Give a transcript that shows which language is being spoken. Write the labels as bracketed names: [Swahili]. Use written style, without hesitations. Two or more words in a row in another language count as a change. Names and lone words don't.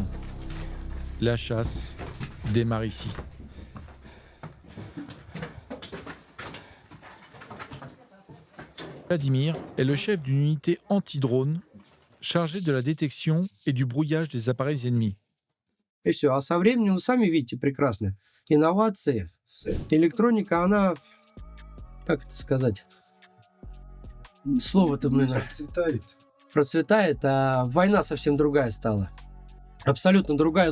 [French] La chasse démarre ici. Vladimir est le chef d'une unité anti-drone chargée de la détection et du brouillage des appareils ennemis. [Russian] И все. А со временем, вы сами видите прекрасно, инновации, электроника, она, как это сказать, слово-то, блин, процветает, а война совсем другая стала. Абсолютно другая.